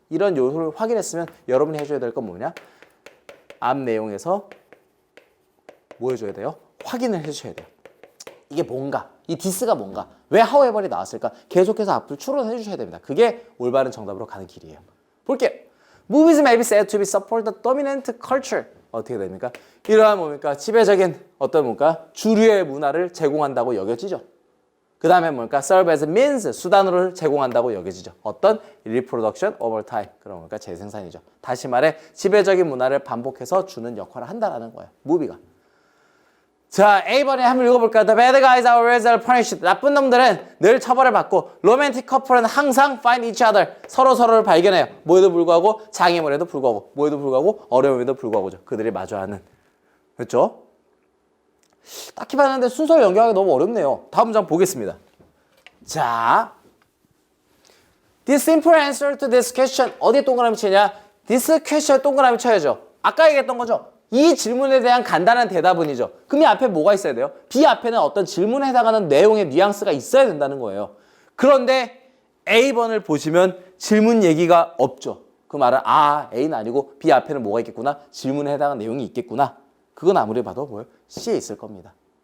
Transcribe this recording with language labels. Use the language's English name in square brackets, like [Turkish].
[Korean] 이런 요소를 확인했으면 여러분이 해줘야 될 건 뭐냐? 앞 내용에서 뭐 해줘야 돼요? 확인을 해주셔야 돼요. 이게 뭔가? 이 this가 뭔가? 왜 however이 나왔을까? 계속해서 앞을 추론해 주셔야 됩니다. 그게 올바른 정답으로 가는 길이에요. 볼게요. [English] Movies may be said to be support the dominant culture. [Korean] 어떻게 됩니까? 이러한 뭡니까? 지배적인 어떤 뭡니까? 주류의 문화를 제공한다고 여겨지죠. 그 다음에 뭡니까? [English] serve as means, [Korean] 수단으로 제공한다고 여겨지죠. 어떤? [English] reproduction over time. [Korean] 그런 뭡니까? 재생산이죠. 다시 말해 지배적인 문화를 반복해서 주는 역할을 한다라는 거예요. 무비가. 자, A번에 한번 읽어볼까요? [English] The bad guys are always punished. [Korean] 나쁜 놈들은 늘 처벌을 받고 [English] romantic couple [Korean] 은 항상 [English] find each other. [Korean] 서로를 발견해요. 뭐에도 불구하고 장애물에도 불구하고 뭐에도 불구하고 어려움에도 불구하고죠. 그들이 마주하는. 그렇죠? 딱히 봤는데 순서를 연결하기 너무 어렵네요. 다음 문장 보겠습니다. [English] 자, this simple answer to this question. [Korean] 어디에 동그라미 치냐? [English] this question [Korean] 동그라미 쳐야죠. 아까 얘기했던 거죠. 이 질문에 대한 간단한 대답은이죠. 그럼 이 앞에 뭐가 있어야 돼요? B 앞에는 어떤 질문에 해당하는 내용의 뉘앙스가 있어야 된다는 거예요. 그런데 A번을 보시면 질문 얘기가 없죠. 그 말은 A는 아니고 B 앞에는 뭐가 있겠구나? 질문에 해당하는 내용이 있겠구나. 그건 아무리 봐도 뭐예요? C에 있을 겁니다.